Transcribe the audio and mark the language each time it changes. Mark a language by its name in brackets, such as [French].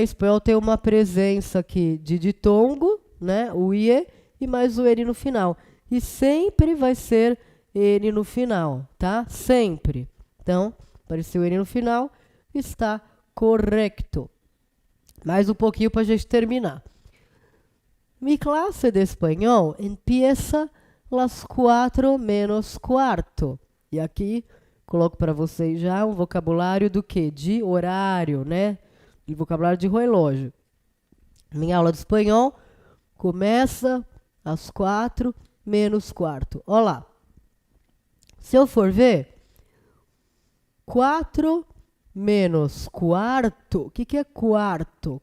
[Portuguese] Em espanhol tem uma presença aqui de ditongo, né? O IE e mais o N no final. E sempre vai ser N no final, tá? Sempre. Então, apareceu N no final, está correto. Mais um pouquinho para a gente terminar. [Spanish] Mi clase de espanhol empieza las 4 menos cuarto. [Portuguese] E aqui coloco para vocês já um vocabulário do quê? De horário, né? De vocabulário de relógio. Minha aula de espanhol começa às 4 menos quarto. Olha lá. Se eu for ver, 4 menos quarto, o que é quarto?